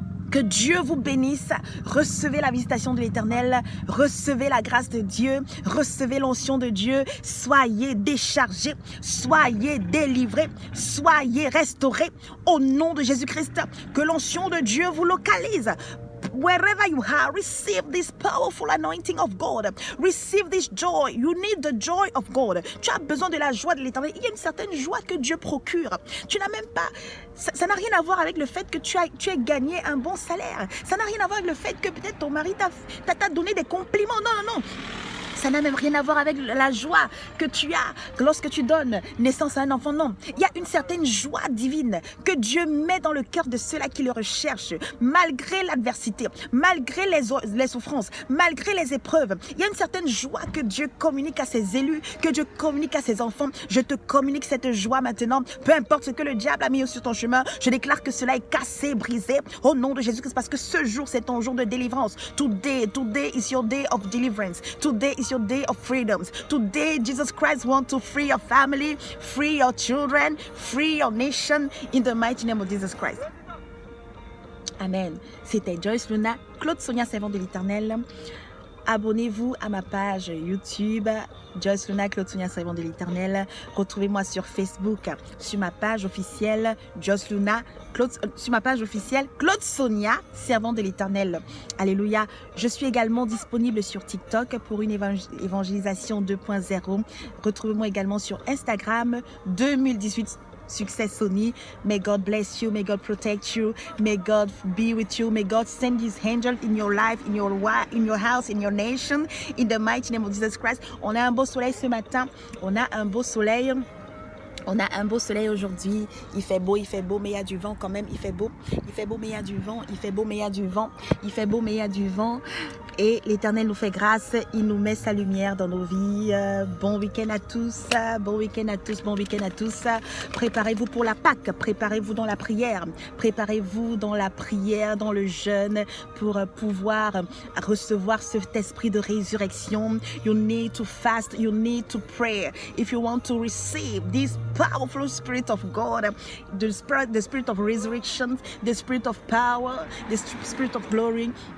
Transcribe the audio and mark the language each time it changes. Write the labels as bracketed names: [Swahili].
[French] Que Dieu vous bénisse. Recevez la visitation de l'Éternel. Recevez la grâce de Dieu. Recevez l'onction de Dieu. Soyez déchargés. Soyez délivrés. Soyez restaurés. Au nom de Jésus-Christ. Que l'onction de Dieu vous localise. [English] Wherever you are, receive this powerful anointing of God. Receive this joy. You need the joy of God. [French] Tu as besoin de la joie de l'Éternel. Il y a une certaine joie que Dieu procure. Tu n'as même pas... Ça n'a rien à voir avec le fait que tu aies gagné un bon salaire. Ça n'a rien à voir avec le fait que peut-être ton mari t'a donné des compliments. Non, non, non. Ça n'a même rien à voir avec la joie que tu as lorsque tu donnes naissance à un enfant. Non, il y a une certaine joie divine que Dieu met dans le cœur de ceux-là qui le recherchent, malgré l'adversité, malgré les souffrances, malgré les épreuves. Il y a une certaine joie que Dieu communique à ses élus, que Dieu communique à ses enfants. Je te communique cette joie maintenant. Peu importe ce que le diable a mis sur ton chemin, je déclare que cela est cassé, brisé au nom de Jésus-Christ, parce que ce jour, c'est ton jour de délivrance. [English] Today is your day of deliverance. Today is your day of freedoms. Today, Jesus Christ wants to free your family, free your children, free your nation in the mighty name of Jesus Christ. [French] Amen. C'était Joyce Luna, Claude Sonia, servante de l'Éternel. Abonnez-vous à ma page YouTube, Joyce Luna, Claude Sonia, servante de l'Éternel. Retrouvez-moi sur Facebook, sur ma page officielle, Joyce Luna, sur ma page officielle, Claude Sonia, servante de l'Éternel. Alléluia. Je suis également disponible sur TikTok pour une évangélisation 2.0. Retrouvez-moi également sur Instagram 2018. [English] Success Sony. May God bless you. May God protect you. May God be with you. May God send His angel in your life, in your house, in your nation. In the mighty name of Jesus Christ. [French] On a un beau soleil ce matin. On a un beau soleil. On a un beau soleil aujourd'hui. Il fait beau, mais il y a du vent quand même. Il fait beau, mais il y a du vent. Il fait beau, mais il y a du vent. Il fait beau, mais il y a du vent. Et l'Éternel nous fait grâce. Il nous met sa lumière dans nos vies. Bon week-end à tous. Bon week-end à tous. Bon week-end à tous. Préparez-vous pour la Pâque. Préparez-vous dans la prière. Préparez-vous dans la prière, dans le jeûne, pour pouvoir recevoir cet esprit de résurrection. [English] You need to fast. You need to pray. If you want to receive this powerful Spirit of God, the spirit of resurrection, the spirit of power, the spirit of glory.